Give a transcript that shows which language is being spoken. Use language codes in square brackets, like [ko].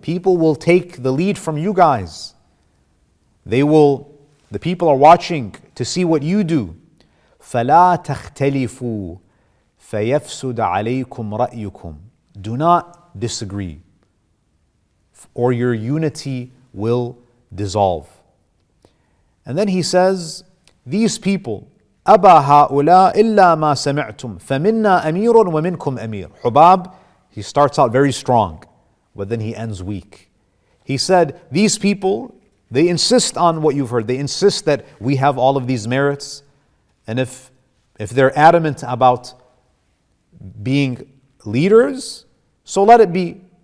[en] People will take the lead from you guys. The people are watching to see what you do. [ar] فَلَا تَخْتَلِفُوا فَيَفْسُدَ عَلَيْكُمْ رَأْيُكُمْ. [en] Do not disagree, or your unity will dissolve. And then he says, these people, [ar] أَبَا هَؤُلَاء إِلَّا مَا سَمِعْتُمْ فَمِنَّا أَمِيرٌ وَمِنْكُمْ أَمِيرٌ. [en] Hubab, he starts out very strong, but then he ends weak. He said, these people, they insist on what you've heard. They insist that we have all of these merits. And if they're adamant about being leaders, so let it be.